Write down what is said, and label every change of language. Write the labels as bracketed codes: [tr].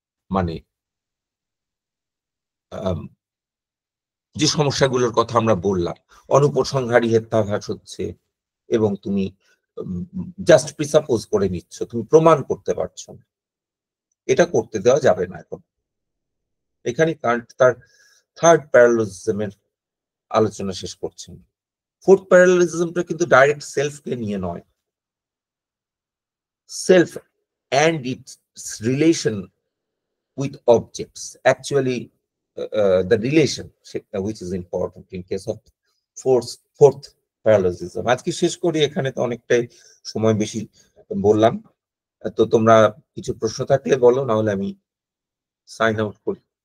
[bn] মানে যে সমস্যাগুলোর কথা আমরা বললাম, অনুপসংহারী হেত্যাভাস হচ্ছে, এবং তুমি জাস্ট প্রিসাপোজ করে নিচ্ছ, তুমি প্রমাণ করতে পারছো না। এটা করতে দেওয়া যাবে না এখন। এখানে কান্ট তার থার্ড প্যারালোজিজমের আলোচনা শেষ করছেন। ফোর্থ প্যারালোজিজমটা কিন্তু ডাইরেক্ট সেলফকে নিয়ে নয়, self [en] and its relation with objects, actually the relation which is important in case of fourth parallelism. [bn] আজকে শেষ করি এখানে, তো অনেকটাই সময় বেশি বললাম। তো তোমরা কিছু প্রশ্ন থাকলে বলো, না হলে আমি সাইন আউট করি।